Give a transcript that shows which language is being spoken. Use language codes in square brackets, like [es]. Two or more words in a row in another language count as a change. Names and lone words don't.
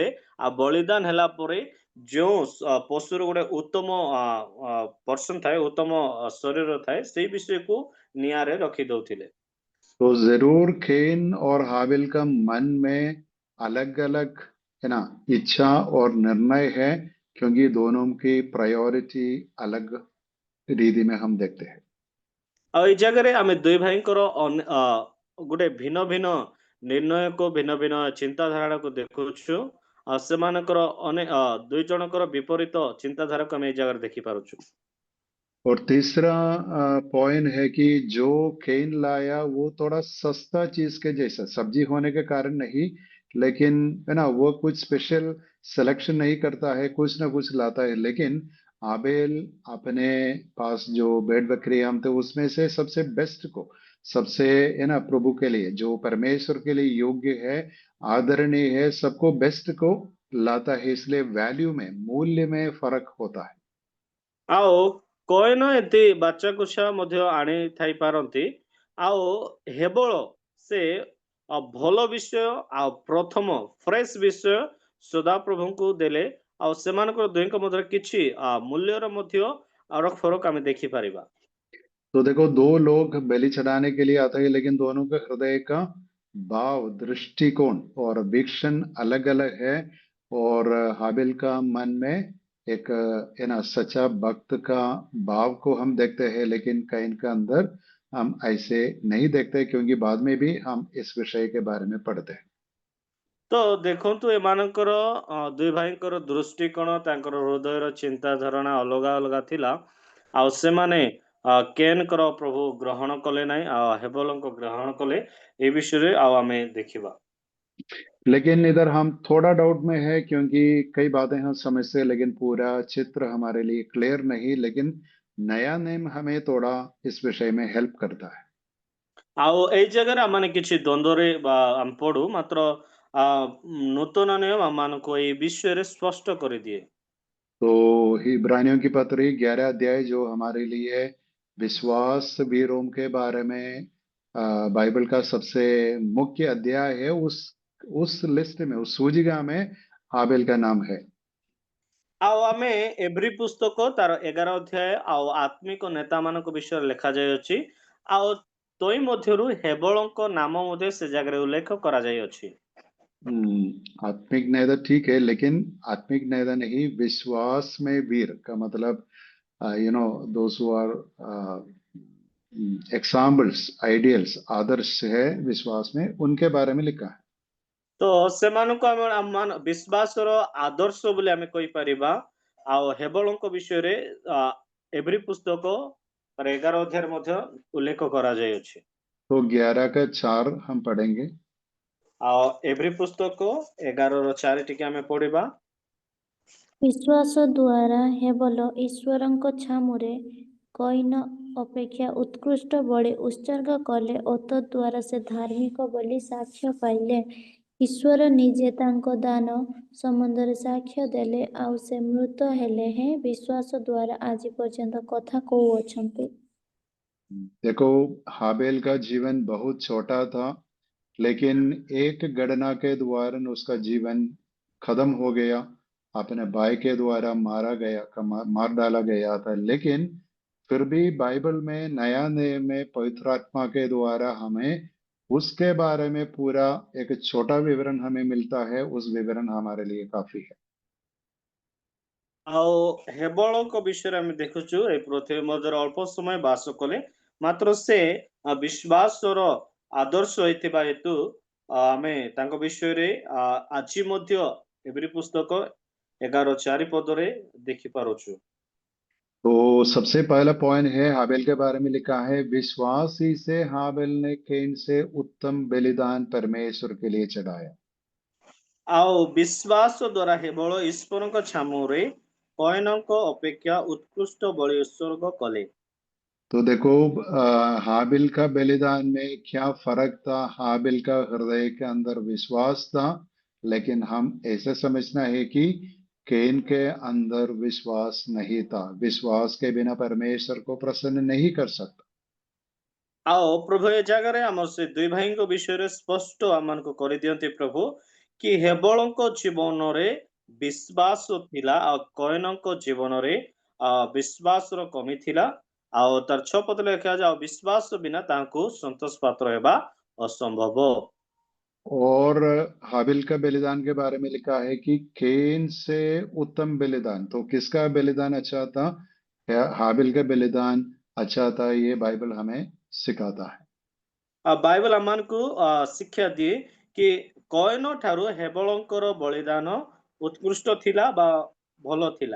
[or] ଆଉ ବଳିଦାନ ହେଲା ପରେ ଯେଉଁ ପଶୁର ଗୋଟେ ଉତ୍ତମ ପର୍ସନ ଥାଏ, ଉତ୍ତମ ଶରୀର ଥାଏ, ସେଇ ବିଷୟକୁ ନିଆଁରେ ରଖି ଦଉଥିଲେ। [hi] तो जरूर केन और हाबिल का मन में अलग अलग, है ना, इच्छा और निर्णय है, क्योंकि दोनों की प्रायोरिटी अलग रीति में हम देखते हैं। [or] ଆଉ ଏଇ ଜାଗାରେ ଆମେ ଦୁଇ ଭାଇଙ୍କର ଗୋଟେ ଭିନ୍ନ ଭିନ୍ନ ନିର୍ଣ୍ଣୟକୁ ଭିନ୍ନ ଭିନ୍ନ ଚିନ୍ତାଧାରାକୁ ଦେଖୁଛୁ। ଆଉ ସେମାନଙ୍କର ଦୁଇ ଜଣଙ୍କର ବିପରୀତ ଚିନ୍ତାଧାରାକୁ ଆମେ ଏଇ ଜାଗାରେ ଦେଖିପାରୁଛୁ। [hi] और तीसरा पॉइंट है कि जो केन लाया वो थोड़ा सस्ता चीज के जैसा, सब्जी होने के कारण नहीं, लेकिन है ना, वो कुछ स्पेशल सिलेक्शन नहीं करता है, कुछ ना कुछ लाता है। लेकिन आबेल अपने पास जो भेड़ बकरी हम थे उसमें से सबसे बेस्ट को, सबसे है ना, प्रभु के लिए जो परमेश्वर के लिए योग्य है, आदरणीय है, सबको बेस्ट को लाता है। इसलिए वैल्यू में, मूल्य में फर्क होता है। [or] ଆଉ କଏନ ଏମିତି ବାଚାକୁଛା ମଧ୍ୟ ଆଣି ଥାଇପାରନ୍ତି। ଆଉ ହେବଳ ସେ ଭଲ ବିଷୟ ଆଉ ପ୍ରଥମ ଫ୍ରେଶ ବିଷୟ ସଦାପ୍ରଭୁଙ୍କୁ ଦେଲେ। ଆଉ ସେମାନଙ୍କର ଦୁହିଁଙ୍କ ମଧ୍ୟରେ କିଛି ମୂଲ୍ୟର ମଧ୍ୟ ଫରକ ଆମେ ଦେଖିପାରିବା। [hi] तो देखो, दो लोग बलि चढ़ाने के लिए आते हैं, लेकिन दोनों के हृदय का भाव, दृष्टिकोण और वीक्षण अलग अलग है। और हाबिल का मन में एक है ना, सच्चा भक्त का भाव को हम देखते हैं, लेकिन कैन का अंदर हम ऐसे नहीं देखते, क्योंकि बाद में भी हम इस विषय के बारे में पढ़ते हैं। [or] ତ ଦେଖନ୍ତୁ ଏମାନଙ୍କର ଦୁଇ ଭାଇଙ୍କର ଦୃଷ୍ଟିକୋଣ, ତାଙ୍କର ହୃଦୟର ଚିନ୍ତା ଧାରଣା ଅଲଗା ଅଲଗା ଥିଲା। ଆଉ ସେମାନେ କେନଙ୍କର ପ୍ରଭୁ ଗ୍ରହଣ କଲେ ନାହିଁ, ଆଉ ହେବଲଙ୍କ ଗ୍ରହଣ କଲେ। ଏ ବିଷୟରେ ଆଉ ଆମେ ଦେଖିବା। [hi] लेकिन इधर हम थोड़ा डाउट में है, क्योंकि कई बातें हम समझते हैं, लेकिन पूरा चित्र हमारे लिए क्लियर नहीं। लेकिन नया नेम हमें थोड़ा इस विषय में हेल्प करता है। [or] ଆଉ ଏଇ ଜାଗାରେ ଆମମାନେ କିଛି ଦ୍ୱନ୍ଦ୍ୱରେ ଆମେ ପଡୁ, ମାତ୍ର ନୂତନ ନିୟମ ଆମମାନଙ୍କୁ ଏଇ ବିଷୟରେ ସ୍ପଷ୍ଟ କରିଦିଏ। [hi] तो इब्रानियों की पत्री 11 अध्याय जो हमारे लिए विश्वास वीरों के बारे में बाइबल का सबसे मुख्य अध्याय है, उस लिस्ट में, उस सूचिका में हाबिल का नाम है। [or] ଆଉ ଆମେ ଏଭ୍ରି ପୁସ୍ତକ ତାର 11 ଅଧ୍ୟାୟ ଆଉ ଆତ୍ମିକ ନେତା ମାନଙ୍କ ବିଷୟରେ ଲେଖାଯାଇଅଛି। ଆଉ ତୋଇ ମଧ୍ୟରୁ ହେବଳଙ୍କ ନାମ ମଧ୍ୟ ସେ ଜାଗାରେ ଉଲ୍ଲେଖ କରାଯାଇଅଛି। [hi] आत्मिक नेता ठीक है, लेकिन आत्मिक नेता नहीं, विश्वास में वीर का मतलब [en] those who are examples, [hi] आइडियल्स, आदर्श है विश्वास में, उनके बारे में लिखा है। [or] ତ ସେମାନଙ୍କୁ ଆମେ ବିଶ୍ୱାସର ଆଦର୍ଶ ବୋଲି ଆମେ କହିପାରିବା। ଆଉ ହେବଳଙ୍କ ବିଷୟରେ ଏଭ୍ରି ପୁସ୍ତକ 11 ଅଧ୍ୟାୟରେ ମଧ୍ୟ ଉଲ୍ଲେଖ କରାଯାଇଅଛି। [hi] तो 11 का 4 हम पढ़ेंगे। [or] ଆଉ ଏଭ୍ରି ପୁସ୍ତକ 11:4 ଟିକେ ଆମେ ପଢିବା। ବିଶ୍ୱାସ ଦ୍ୱାରା ହେବଲ ଈଶ୍ୱରଙ୍କ ଛାମୁରେ କଇନ ଅପେକ୍ଷା ଉତ୍କୃଷ୍ଟ ବଳି ଉତ୍ସର୍ଗ କଲେ ଓ ତଦ୍ଦ୍ୱାରା ସେ ଧାର୍ମିକ ବୋଲି ସାକ୍ଷ୍ୟ ପାଇଲେ। ଈଶ୍ୱର ନିଜେ ତାଙ୍କ ଦାନ ସମ୍ବନ୍ଧରେ ସାକ୍ଷ୍ୟ ଦେଲେ, ଆଉ ସେ ମୃତ ହେଲେ ହେଁ ବିଶ୍ୱାସ ଦ୍ୱାରା ଆଜି ପର୍ଯ୍ୟନ୍ତ କଥା କହୁଅଛନ୍ତି। [hi] देखो, हाबेल का जीवन बहुत छोटा था, लेकिन एक गणना के द्वारा उसका जीवन खत्म हो गया, अपने भाई के द्वारा मार डाला गया था। लेकिन फिर भी बाइबल में, नया नियम में, पवित्र आत्मा के द्वारा हमें उसके बारे में पूरा एक छोटा विवरण हमें मिलता है। उस विवरण हमारे लिए काफी है। [or] ଆଉ ହେବଳଙ୍କ ବିଷୟରେ ଆମେ ଦେଖୁଛୁ, ଏ ପୃଥିବୀ ମଧ୍ୟରେ ଅଳ୍ପ ସମୟ ବାସ କଲେ, ମାତ୍ର ସେ ବିଶ୍ୱାସର ଆଦର୍ଶ ହେଇଥିବା ହେତୁ ଆମେ ତାଙ୍କ ବିଷୟରେ ଆଜି ମଧ୍ୟ ଏଭ୍ରି ପୁସ୍ତକ 11:4 ପଦରେ ଦେଖିପାରୁଛୁ। [hi] तो सबसे पहला पॉइंट है, हाबेल के बारे में लिखा है, विश्वास ही से हाबेल ने कैन से उत्तम बलिदान परमेश्वर के लिए चढ़ाया। [or] ଆଉ ବିଶ୍ୱାସ ଦ୍ୱାରା ହେବଳ ଈଶ୍ୱରଙ୍କ ଛାମୁରେ କଏନଙ୍କ ଅପେକ୍ଷା ଉତ୍କୃଷ୍ଟ ବଳି ଉତ୍ସର୍ଗ କଲେ। [hi] तो देखो, हाबिल का बलिदान में क्या फर्क था। हाबिल का हृदय के अंदर विश्वास था, लेकिन हम ऐसे समझना है कि कैन के अंदर विश्वास नहीं था। विश्वास के बिना परमेश्वर को प्रसन्न नहीं कर सकता। [or] ଆଉ ପ୍ରଭୁ ଏ ଜାଗାରେ ଆମର ସେ ଦୁଇ ଭାଇଙ୍କ ବିଷୟରେ ସ୍ପଷ୍ଟ ଆମମାନଙ୍କୁ କରିଦିଅନ୍ତି ପ୍ରଭୁ, କି ହେବଳଙ୍କ ଜୀବନରେ ବିଶ୍ୱାସ ଥିଲା, ଆଉ କଏନଙ୍କ ଜୀବନରେ ବିଶ୍ୱାସର କମି ଥିଲା। ଆଉ ତାର 6 ପଦରେ ଲେଖାଯାଏ, ଆଉ ବିଶ୍ୱାସ ବିନା ତାହାଙ୍କୁ ସନ୍ତୋଷ ପାତ୍ର ହେବା ଅସମ୍ଭବ। [hi] और हाबिल का बलिदान के बारे में लिखा है कि कैन से उत्तम बलिदान। तो किसका बलिदान अच्छा था? हाबिल का बलिदान अच्छा था, ये बाइबल हमें सिखाता है। [or] ବାଇବଲ ଆମକୁ ଶିକ୍ଷା ଦିଏ କି କଏନ ଠାରୁ ହେବଳଙ୍କର ବଳିଦାନ ଉତ୍କୃଷ୍ଟ ଥିଲା ବା ଭଲ ଥିଲା।